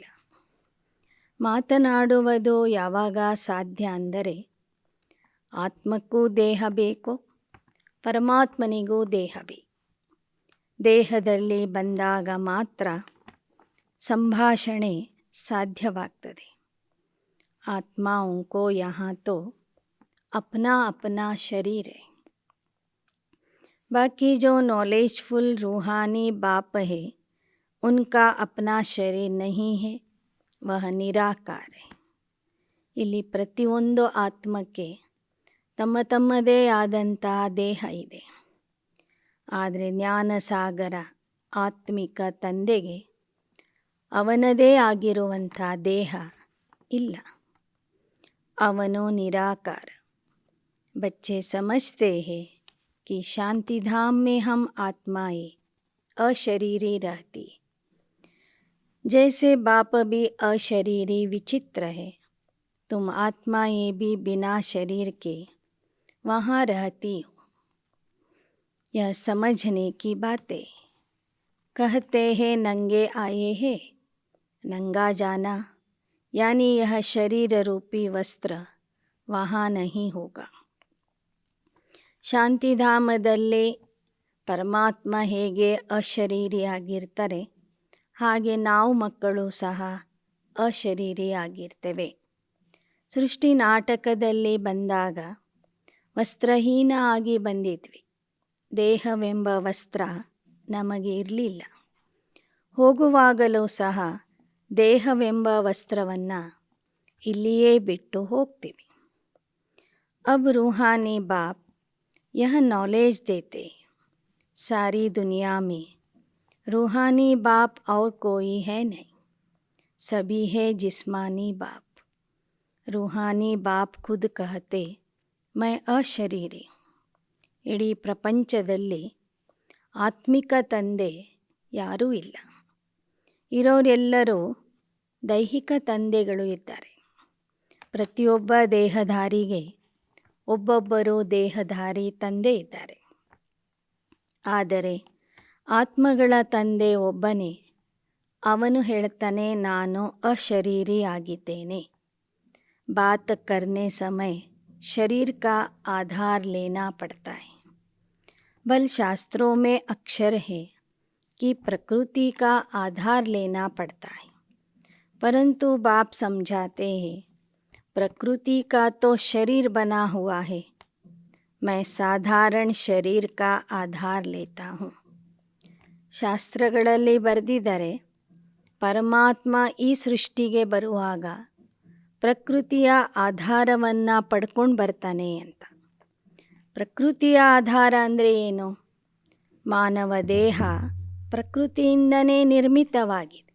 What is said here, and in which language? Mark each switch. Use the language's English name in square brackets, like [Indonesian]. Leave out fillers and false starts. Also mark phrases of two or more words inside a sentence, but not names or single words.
[Kannada] ಮಾತನಾಡುವುದು ಯಾವಾಗ ಸಾಧ್ಯ ಅಂದರೆ ಆತ್ಮಕ್ಕೂ ದೇಹ ಬೇಕು, ಪರಮಾತ್ಮನಿಗೂ ದೇಹ ಬೇಕು. ದೇಹದಲ್ಲಿ ಬಂದಾಗ ಮಾತ್ರ ಸಂಭಾಷಣೆ ಸಾಧ್ಯವಾಗ್ತದೆ. [Hindi] आत्माओं को यहाँ तो अपना अपना शरीर है. बाकी जो नॉलेजफुल रूहानी बाप है उनका अपना शरीर नहीं है, वह निराकार है. [Kannada] ಇಲ್ಲಿ ಪ್ರತಿಯೊಂದು ಆತ್ಮಕ್ಕೆ ತಮ್ಮ ತಮ್ಮದೇ ಆದಂತಹ ದೇಹ ಇದೆ. ಆದರೆ ಜ್ಞಾನಸಾಗರ ಆತ್ಮಿಕ ತಂದೆಗೆ ಅವನದೇ ಆಗಿರುವಂಥ ದೇಹ ಇಲ್ಲ. ಅವನು निराकार. [Hindi] बच्चे समझते हैं कि शांति धाम में हम आत्माएं अशरीरी रहती. जैसे बाप भी अशरीरी विचित्र है, तुम आत्माएं भी बिना शरीर के वहाँ रहती हो. यह समझने की बातें. कहते हैं नंगे आए हैं, नंगा जाना, यानी यह शरीर रूपी वस्त्र वहाँ नहीं होगा. [Kannada] ಶಾಂತಿಧಾಮದಲ್ಲಿ ಪರಮಾತ್ಮ ಹೇಗೆ ಅಶರೀರಿಯಾಗಿರ್ತಾರೆ ಹಾಗೆ ನಾವು ಮಕ್ಕಳು ಸಹ ಅಶರೀರಿಯಾಗಿರ್ತೇವೆ. ಸೃಷ್ಟಿ ನಾಟಕದಲ್ಲಿ ಬಂದಾಗ ವಸ್ತ್ರಹೀನ ಆಗಿ ಬಂದಿದ್ವಿ. ದೇಹವೆಂಬ ವಸ್ತ್ರ ನಮಗೆ ಇರಲಿಲ್ಲ. ಹೋಗುವಾಗಲೂ ಸಹ ದೇಹವೆಂಬ ವಸ್ತ್ರವನ್ನು ಇಲ್ಲಿಯೇ ಬಿಟ್ಟು ಹೋಗ್ತೀವಿ. [Hindi] अब रूहानी बाप यह नॉलेज देते, सारी दुनिया में रूहानी बाप और कोई है नहीं, सभी है जिस्मानी बाप. रूहानी बाप खुद कहते मैं अशरीरी हूँ. [Kannada] ಇಡೀ ಪ್ರಪಂಚದಲ್ಲಿ ಆತ್ಮಿಕ ತಂದೆ ಯಾರೂ ಇಲ್ಲ. ಇರೋರೆಲ್ಲರೂ ದೈಹಿಕ ತಂದೆಗಳು ಇದ್ದಾರೆ. ಪ್ರತಿಯೊಬ್ಬ ದೇಹಧಾರಿಗೆ ಒಬ್ಬೊಬ್ಬರು ದೇಹಧಾರಿ ತಂದೆ ಇದ್ದಾರೆ. ಆದರೆ ಆತ್ಮಗಳ ತಂದೆ ಒಬ್ಬನೇ. ಅವನು ಹೇಳ್ತಾನೆ ನಾನು ಅಶರೀರಿ ಆಗಿದ್ದೇನೆ. [Hindi] बात करने समय शरीर का आधार लेना पड़ता है. बल शास्त्रों में अक्षर है कि प्रकृति का आधार लेना पड़ता है, परंतु बाप समझाते हैं प्रकृति का तो शरीर बना हुआ है, मैं साधारण शरीर का आधार लेता हूँ. [Kannada] ಶಾಸ್ತ್ರಗಳಲ್ಲಿ ಬರೆದಿದ್ದಾರೆ ಪರಮಾತ್ಮ ಈ ಸೃಷ್ಟಿಗೆ ಬರುವಾಗ ಪ್ರಕೃತಿಯ ಆಧಾರವನ್ನು ಪಡ್ಕೊಂಡು ಬರ್ತಾನೆ ಅಂತ. ಪ್ರಕೃತಿಯ ಆಧಾರ ಅಂದರೆ ಏನು? ಮಾನವ ದೇಹ ಪ್ರಕೃತಿಯಿಂದನೇ ನಿರ್ಮಿತವಾಗಿದೆ.